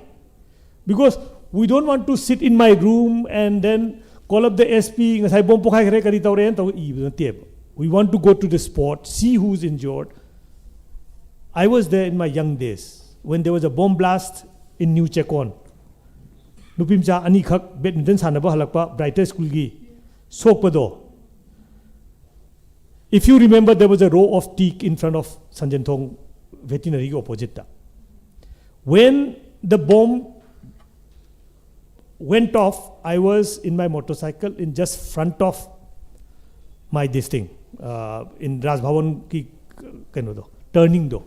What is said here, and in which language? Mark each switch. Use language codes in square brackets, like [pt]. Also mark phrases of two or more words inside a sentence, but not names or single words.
[en] Because we don't want to sit in my room and then call up the SP. We want to go to the spot, see who's injured. I was there in my young days when there was a bomb blast in New Chekon. [mni] Nupimcha Anikhak badminton sanaba halakpa brighter school gi sokpado. [en] If you remember, there was a row of teak in front of Sanjantong veterinary opposite. When the bomb went off, I was in my motorcycle in just front of my this thing in Raj Bhavan ki turning door.